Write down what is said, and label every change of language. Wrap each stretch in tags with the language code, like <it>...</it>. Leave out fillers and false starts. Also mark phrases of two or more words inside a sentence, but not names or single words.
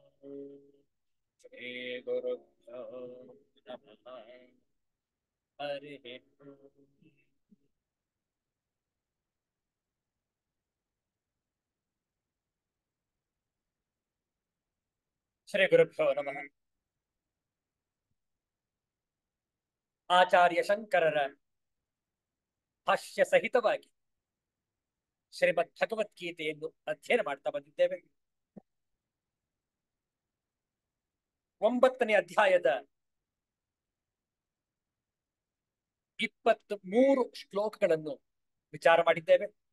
<sa>श्रीगुरुभ्यो नमः हरिः ॐ ಶ್ರೀ ಗುರುಭ್ಯೋ ನಮಃ.</sa> <kn>ಆಚಾರ್ಯ ಶಂಕರರ ಭಾಷ್ಯ ಸಹಿತವಾಗಿ ಶ್ರೀಮದ್ ಭಗವದ್ಗೀತೆಯನ್ನು ಅಧ್ಯಯನ ಮಾಡ್ತಾ ಬಂದಿದ್ದೇವೆ. 9ನೇ ಅಧ್ಯಾಯದ 23 ಶ್ಲೋಕಗಳನ್ನು ವಿಚಾರ ಮಾಡಿದ್ದೇವೆ.</kn>